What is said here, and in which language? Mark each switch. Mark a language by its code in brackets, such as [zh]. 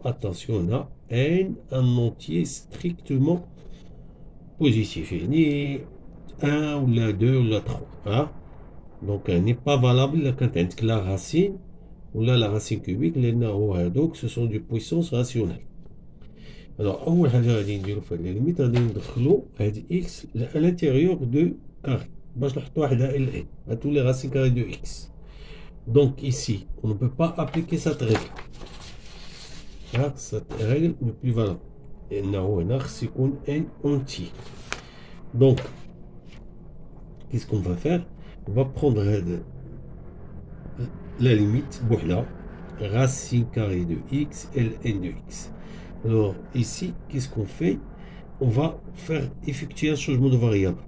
[fr] Attention, on a n un entier strictement positif. Et ni 1 ou la 2 ou la 3. Hein? Donc, elle n'est pas valable quand la racine ou là la racine cubique, donc ce sont des puissances rationnelles. [ar] Alors, أول حاجة غادي نديرو في هاد ليميت غادي ندخلو هاد إكس [fr] à l'intérieur de carré [ar] باش نحطو وحدة ال n [fr] à tous les racines carrées de x. Donc ici, on ne peut pas appliquer cette règle. Là, cette règle n'est plus valable. [ar] لأنه هنا خص يكون n entier. [fr] Donc, qu'est-ce qu'on va faire? On va prendre la limite [ar] بوحدها [fr] racine carrée de x ln de x. Alors ici, qu'est-ce qu'on fait? On va faire effectuer un changement de variable.